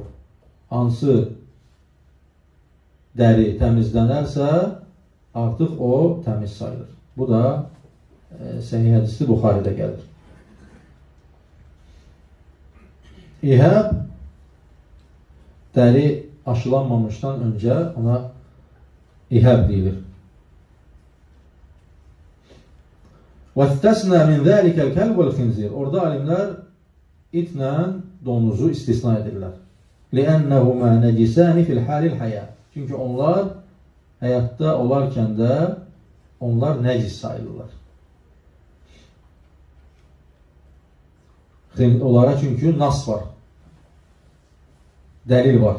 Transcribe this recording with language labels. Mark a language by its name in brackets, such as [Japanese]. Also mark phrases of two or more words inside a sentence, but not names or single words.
[Turkish] Hansı deri temizlenirse artık o temiz sayılır. Bu da sahih hadisi Bukhari'de gelir. İhab deri aşılanmamıştan önce ona İhab deyilir. [Arabic] وَاسْتَسْنَى مِنْ ذَٰلِكَ الْكَلْبُ وَالْخِنْزِيرُ. [Turkish] Orada alimler itle domuzu istisna edirler. [Arabic] لِأَنَّهُمَا نَجِسَانِ فِي الْحَالِ الْحَيَاةِ. [Turkish] Çünkü onlar hayatta olarken de onlar necis sayılırlar. Onlara çünkü nas var. Delil var.